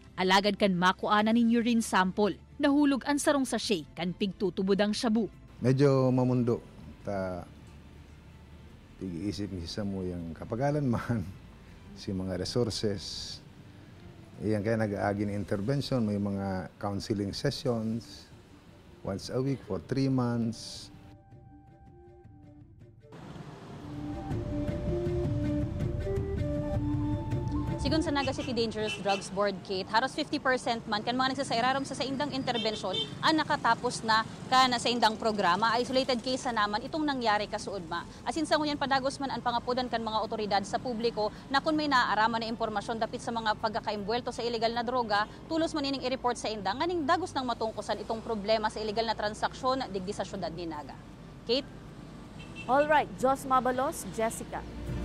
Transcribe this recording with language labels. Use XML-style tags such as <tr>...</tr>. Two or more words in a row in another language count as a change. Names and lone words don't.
<bik>Alagad kan makuana ni urine sample. Nahulog ang sarong sachet kan pigtutubod ang shabu. Medyo mamundo. Pag-iisip sa mo yung kapagalan man, si mga resources. Iyan kaya nag-aagi ng intervention, may mga</bik> <en>counseling sessions once a week for 3 months.</en> <bik>Sigun sa Naga City Dangerous Drugs Board, Kate, haros 50% man kan mga nagsasairarom sa indang intervensyon ang nakatapos na sa indang programa. Isolated case na naman itong nangyari kasuod ma. Asin sa ngunyan padagos man ang pangapudan kan mga otoridad sa publiko na kung may naaaraman na impormasyon dapit sa mga pagkakaimbuelto sa illegal na droga, tulos man ining i-report sa indang nganing dagos nang matungkusan itong problema sa illegal na transaksyon digdi sa syudad ni Naga. Kate?</bik> <en>All right,</en> <bik>Jos Mabalos, Jessica.</bik>